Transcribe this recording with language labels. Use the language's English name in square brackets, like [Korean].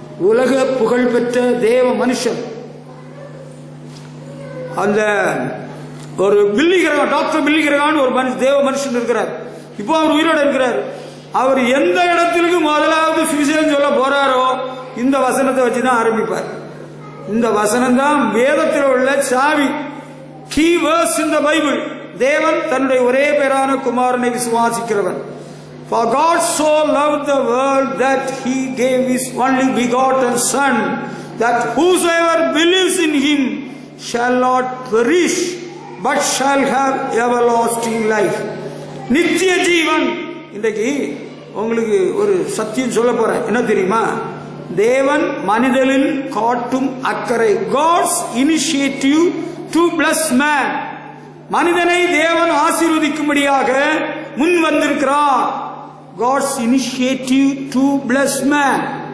[Tamil] உலக புகழ்பெற்ற தேவ மனுஷன் அந்த ஒரு பில்லிகிரகான், டாக்டர் பில்லிகிரகான் ஒரு தேவ மனுஷன் இருக்கிறார். இப்போ அவர் உயிரோட இருக்கிறார். அவர் எந்த இடத்திற்கு முதலாவது சுவிசேஷம் சொல்ல போறாரோ இந்த வசனத்தை வச்சுதான் ஆரம்பிப்பார். இந்த வசனம் தான் வேதத்தில் உள்ள சாவி, [English] Key verses in the Bible. [Tamil] தேவன் தன்னுடைய ஒரே பேரான குமாரனை விசுவாசிக்கிறவன். [English] For God so loved the world that he gave his only begotten son, that whosoever believes in him shall not perish but shall have everlasting life. [Tamil] நித்திய ஜீவன். இன்றைக்கு உங்களுக்கு ஒரு சத்தியம் சொல்ல போறேன். என்ன தெரியுமா? தேவன் மனிதனில் காட்டும் அக்கறை, [English] God's initiative to bless man. [Tamil] மனிதனை தேவன் ஆசீர்வதிக்கும்படியாக முன் வந்திருக்கிறார். [English] God's initiative to bless man.